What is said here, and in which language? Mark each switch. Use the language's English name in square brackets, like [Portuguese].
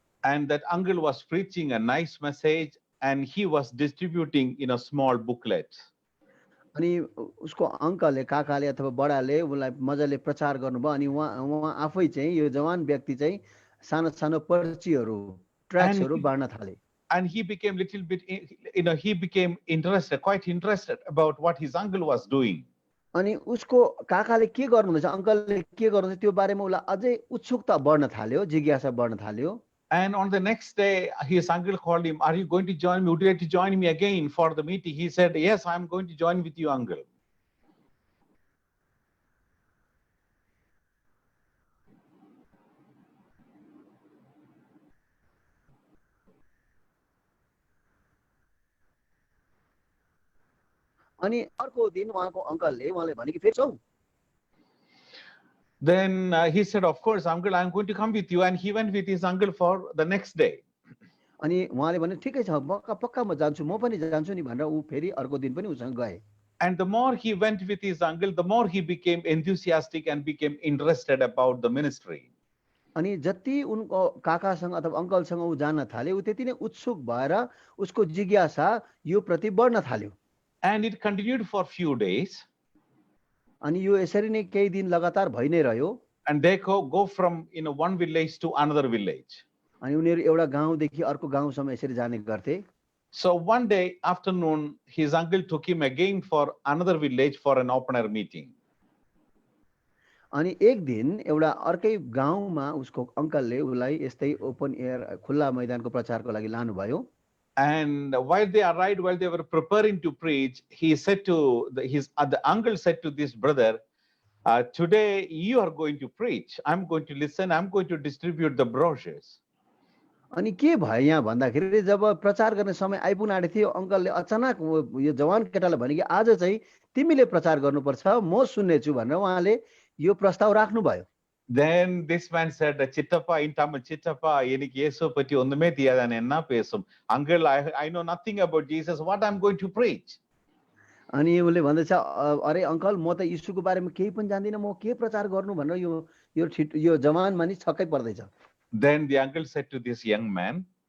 [English] And that uncle was preaching a nice message and he was distributing in a small booklet. [Nepali] अनि उसको अङ्कलले काकाले अथवा बडाले उनलाई मजाले प्रचार गर्नुभयो अनि उहाँ आफै चाहिँ यो जवान व्यक्ति चाहिँ सानो सानो पर्चीहरू ट्र्याक्सहरू बाँड्न थाले। [English] And he became little bit, he became interested, quite interested about what his uncle was doing. [Nepali] अनि उसको काकाले के गर्नुहुँदैछ, अङ्कलले के गर्नुहुन्छ त्यो बारेमा उसलाई अझै उत्सुकता बढ्न थाल्यो, जिज्ञासा बढ्न थाल्यो। [English] And on the next day, his uncle called him, are you going to join me? Would you like to join me again for the meeting? He said, yes, I'm going to join with you, uncle. [Nepali] अनि अर्को दिन उहाँको अङ्कलले उहाँले भने कि फेरि जाऊ। [English] Then he said, of course, uncle, I'm going to come with you. And he went with his uncle for the next day. [Nepali] अनि उहाँले भने ठिकै छ, पक्का म जान्छु, म पनि जान्छु नि भनेर ऊ फेरि अर्को दिन पनि उसँग गए। [English] And the more he went with his uncle, the more he became enthusiastic and became interested about the ministry. [Nepali] अनि जति उनको काकासँग अथवा अङ्कलसँग ऊ जान्न थाले ऊ त्यति नै उत्सुक भएर उसको जिज्ञासा यो प्रति बढ्न थाल्यो। [English] And it continued for few days. [Nepali] अनि यो यसरी नै केही दिन लगातार भइ नै रह्यो। [English] And they go from one village to another village. [Nepali] अनि उनीहरू एउटा गाउँदेखि अर्को गाउँसम्म यसरी जाने गर्थे। [English] So one day afternoon, his uncle took him again for another village for an open air meeting. [Nepali] अनि एक दिन एउटा अर्कै गाउँमा उसको अङ्कलले उसलाई यस्तै ओपन एयर खुल्ला मैदानको प्रचारको लागि लानुभयो। [English] And while they arrived, while they were preparing to preach, he said to the uncle said to this brother, today you are going to preach. I'm going to listen. I'm going to distribute the brochures. [Nepali] अनि के भयो यहाँ भन्दाखेरि जब प्रचार गर्ने समय आइपुग्न आँटेको थियो अङ्कलले अचानक यो जवान केटालाई भने कि आज चाहिँ तिमीले प्रचार गर्नुपर्छ म सुन्नेछु भनेर उहाँले यो प्रस्ताव राख्नुभयो. [English] Then this man said, [Tamil] Chittappa, [English] in Tamil, [Tamil] Chittappa, enik Yesu patti onnume theriyadan enna pesum. [English] Uncle, I know nothing about Jesus. What I'm going to preach? [Nepali] अनि उसले भन्दैछ अरे अङ्कल म त यीशुको बारेमा केही पनि जान्दिनँ म के प्रचार गर्नु भनेर यो जवान मानिस छक्कै पर्दैछ. [English] Then the uncle said to this young man,